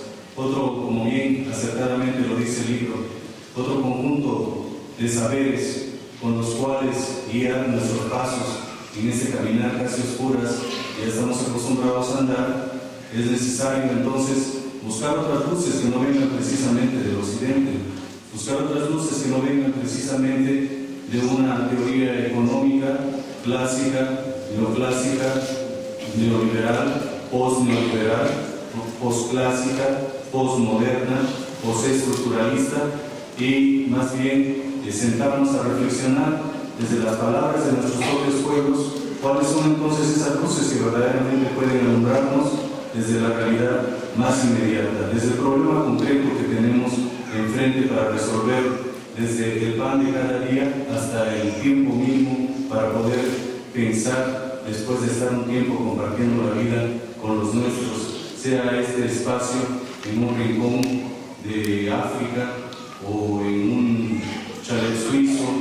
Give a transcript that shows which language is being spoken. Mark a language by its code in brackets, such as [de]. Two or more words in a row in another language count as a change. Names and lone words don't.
[es] otro, como bien acertadamente lo dice el libro, otro conjunto de saberes con los cuales guiar nuestros pasos en ese caminar casi oscuras que ya estamos acostumbrados a andar, es necesario entonces buscar otras luces que no vengan precisamente del occidente, buscar otras luces que no vengan precisamente de una teoría económica clásica, neoclásica, neoliberal, postneoliberal, postclásica, postmoderna, postestructuralista, y más bien sentarnos a reflexionar desde las palabras de nuestros propios pueblos cuáles son entonces esas luces que verdaderamente pueden alumbrarnos desde la realidad más inmediata, desde el problema concreto que tenemos enfrente para resolver, desde el pan de cada día hasta el tiempo mínimo para poder pensar después de estar un tiempo compartiendo la vida con los nuestros, sea este espacio en un rincón de África o en un chalet suizo